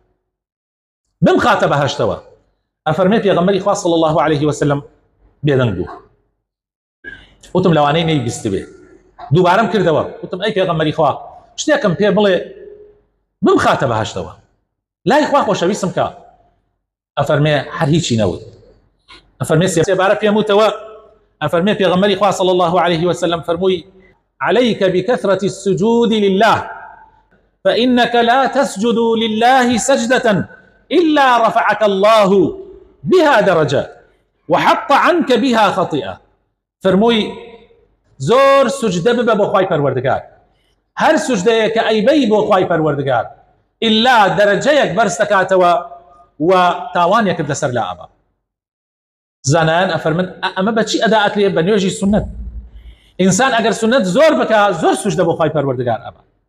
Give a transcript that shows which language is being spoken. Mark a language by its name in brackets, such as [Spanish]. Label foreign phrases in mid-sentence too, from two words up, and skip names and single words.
[Central Kurdish] بمخاتە بەهەشتەوە ئەفەرمێ پێغەمبەری خوا [Arabic] صلی الله عليه وسلم [Central Kurdish] بێدەنگ بوو وتم لەوانەی نەیبیست بێ دووبارەم کردەوە وتم ئەی پێغەمبەری خوا شتێکم پێ بڵێ بمخاتە بەهەشتەوە لای خوا خۆشەویستم کا ئەفەرمێ هەر هیچی نەوت ئەفەرمێ سێبارە پێم وتەوە ئەفەرمێ پێغەمبەری خوا [Arabic] صلی الله عليه وسلم [Central Kurdish] فەرمووی [Arabic] عليك بكثرة السجود لله فإنك لا تسجد لله سجدة إلا رفعك الله بها درجة وحط عنك بها خطيئة [Central Kurdish] فەرمووی زۆر سوجدە ببە بۆ خوای پەروەردگار هەر سوجدەیە کە ئەیبەی بۆ خوای پەروەردگار ئیلا دەرەجەیەک بەرز دەکاتەوە و تاوانێکت لەسەر لا ئەبا زانایان ئەفەرمن ئەمە بەچی ئەدا ئەکرێ بە نوێژی سونەت ئینسان ئەگەر سونەت زۆر بکە زۆر سوجدە بۆ خوای پەروەردگار ئەبا